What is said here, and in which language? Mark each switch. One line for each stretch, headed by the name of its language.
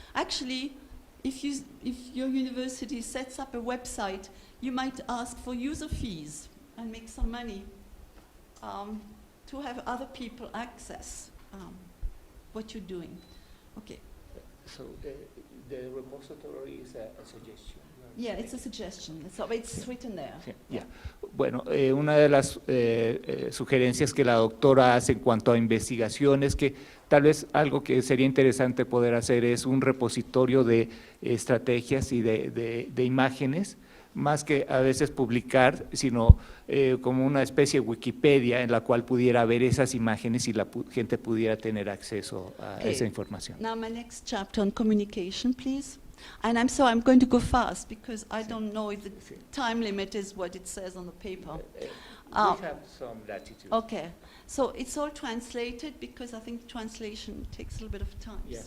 English: Actually, if your university sets up a website, you might ask for user fees and make some money to have other people access what you're doing. Okay. So the repository is a suggestion. Yeah, it's a suggestion. It's written there.
Spanish: Sí, yeah. Bueno, una de las sugerencias que la doctora hace en cuanto a investigación es que tal vez algo que sería interesante poder hacer es un repositorio de estrategias y de imágenes, más que a veces publicar, sino como una especie de Wikipedia en la cual pudiera ver esas imágenes y la gente pudiera tener acceso a esa información.
English: Now my next chapter on communication, please. And I'm sorry, I'm going to go fast because I don't know if the time limit is what it says on the paper. We have some latitude. Okay, so it's all translated because I think translation takes a little bit of time. Yes.